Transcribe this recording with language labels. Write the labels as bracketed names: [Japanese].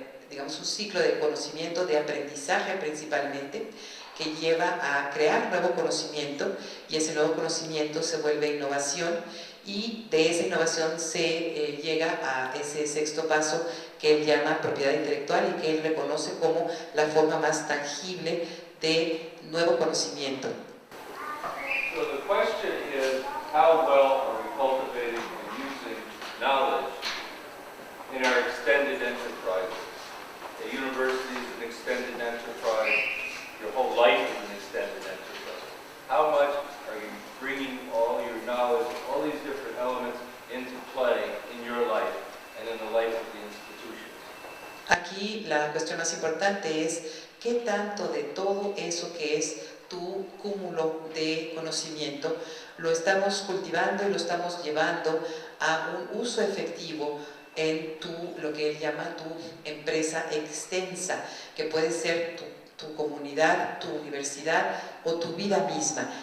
[Spanish] digamos, un ciclo de conocimiento, de aprendizaje principalmente, que lleva a crear nuevo conocimiento, y ese nuevo conocimiento se vuelve innovación, y de esa innovación se llega a ese 6º paso que él llama propiedad intelectual, y que él reconoce como la forma más tangible de nuevo conocimiento. [English] So the question is, how well are we cultivating and using knowledge in our extended enterprise? A university is an extended enterprise. Your whole life is an extended enterprise. How much are you bringing all your knowledge, all these different elements into play in your life and in the life of the institutions? [Spanish] Aquí la cuestión más importante es qué tanto de todo eso que es tu cúmulo de conocimiento lo estamos cultivando y lo estamos llevando a un uso efectivo en lo que él llama tu empresa extensa, que puede ser tu comunidad, tu universidad o tu vida misma.